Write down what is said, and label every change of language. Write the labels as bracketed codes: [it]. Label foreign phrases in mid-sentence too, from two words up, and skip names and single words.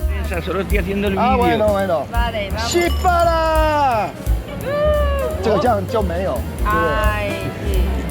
[es] pasa? Solo estoy haciendo el vídeo. bueno. Vale, vamos. ¡Shipara! [zh] 这个这样就没有。 [es] Ay, sí.